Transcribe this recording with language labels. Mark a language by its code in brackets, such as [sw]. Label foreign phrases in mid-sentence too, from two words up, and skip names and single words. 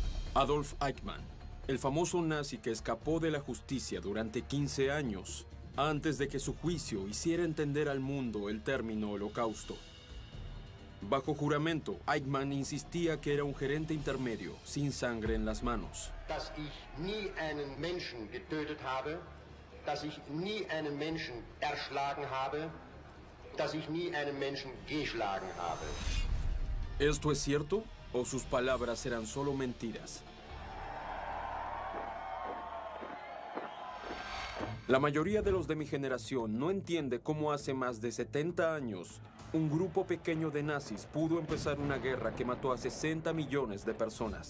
[es] Adolf Eichmann, el famoso nazi que escapó de la justicia durante 15 años, antes de que su juicio hiciera entender al mundo el término holocausto. Bajo juramento, Eichmann insistía que era un gerente intermedio, sin sangre en las manos. [de] Dass ich nie einen Menschen getötet habe, dass ich nie einen Menschen erschlagen habe, dass ich nie einen Menschen geschlagen habe. [es] ¿Esto es cierto o sus palabras eran solo mentiras? La mayoría de los de mi generación no entiende cómo hace más de 70 años un grupo pequeño de nazis pudo empezar una guerra que mató a 60 millones de personas.